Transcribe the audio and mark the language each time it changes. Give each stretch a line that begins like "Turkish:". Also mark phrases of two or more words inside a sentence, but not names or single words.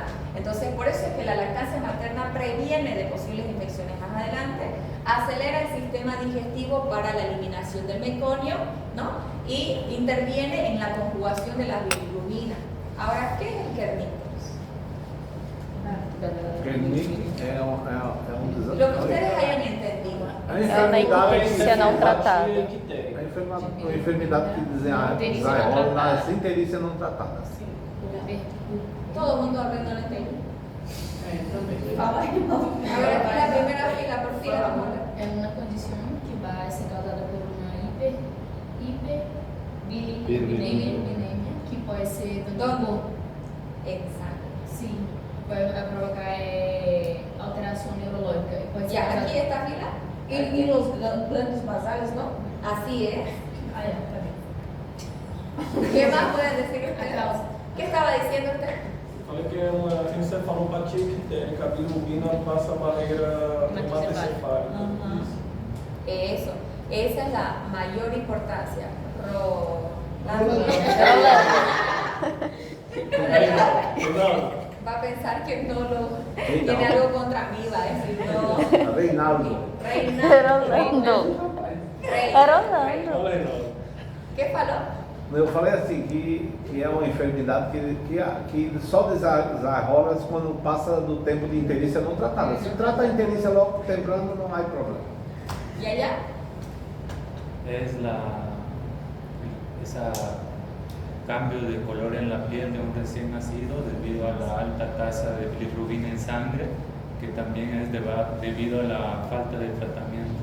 Spanish: Entonces por eso es que la lactancia materna previene de posibles infecciones más adelante, acelera el sistema digestivo para la eliminación del meconio, ¿no? Y interviene en la conjugación de la bilirrubina. Ahora, ¿qué es el Kernicterus?
Portuguese: Kernicterus é um desastre.
Spanish: Lo que ustedes hayan entendido.
Portuguese: É uma icterícia não tratada. Uma enfermidade que desenrola na icterícia não tratada.
Spanish: Todo el mundo abriendo el entendido.
Portuguese: Também.
Spanish: A ver, aquí la primera fila, por fila, vamos a ver.
Portuguese: É uma condição que vai ser causada por uma hiperbilirubinemia, que pode ser
Spanish: ¿Dónde? Exacto.
Portuguese: Sim, pode provocar alteração neurológica. Pode ser
Spanish: Ya,
Portuguese: causada-
Spanish: aquí esta fila. Y los glandes basales, ¿no? Así es. Ah, ya, está bien. ¿Qué más pueden decir A ustedes? causa. ¿Qué estaba diciendo usted?
Portuguese: Falei que é uma encefalopatia ictérica, a bilirrubina passa a barreira hematocefálica. Aham.
Spanish: Eso. Esa es la mayor importancia. Reinaldo, Va a pensar que no lo tiene algo contra mí, va a decir no. Reinaldo. Era Orlando. Era Orlando.
Portuguese: fala Reinaldo.
Spanish: ¿Qué faló?
Portuguese: Eu falei assim, que é uma enfermidade que só desenrola quando passa do tempo de icterícia não tratada. Se trata a icterícia logo temprano, não há problema.
Spanish: ¿Y allá? Es ese cambio de color en la piel de un recién nacido debido a la alta tasa de bilirrubina en sangre, que también es debido a la falta de tratamiento.